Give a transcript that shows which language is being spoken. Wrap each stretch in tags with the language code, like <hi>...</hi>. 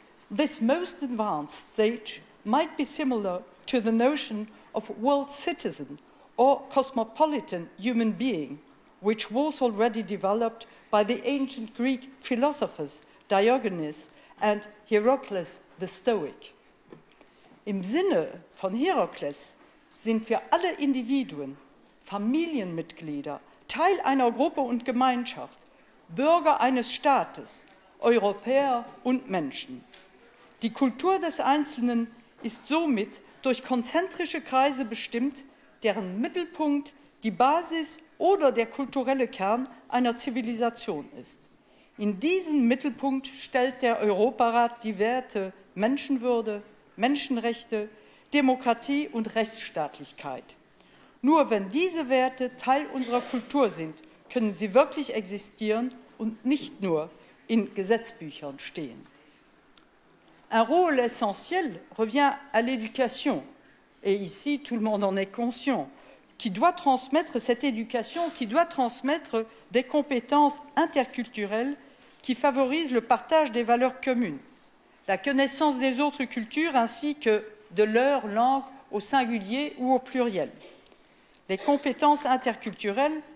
<en>This most advanced stage might be similar to the notion of world citizen or cosmopolitan human being, which was already developed by the ancient Greek philosophers Diogenes and Heracles the Stoic.</en> <de>Im Sinne von Herakles sind wir alle Individuen, Familienmitglieder, Teil einer Gruppe und Gemeinschaft, Bürger eines Staates, Europäer und Menschen. Die Kultur des Einzelnen ist somit durch konzentrische Kreise bestimmt, deren Mittelpunkt die Basis oder der kulturelle Kern einer Zivilisation ist. In diesen Mittelpunkt stellt der Europarat die Werte Menschenwürde, Menschenrechte, Demokratie und Rechtsstaatlichkeit. Nur wenn diese Werte Teil unserer Kultur sind, können sie wirklich existieren und nicht nur in Gesetzbüchern stehen.</de> <fr>Un rôle essentiel revient à l'éducation, et ici tout le monde en est conscient, qui doit transmettre cette éducation, qui doit transmettre des compétences interculturelles qui favorisent le partage des valeurs communes, la connaissance des autres cultures ainsi que de leur langue au singulier ou au pluriel. Les compétences interculturelles</fr>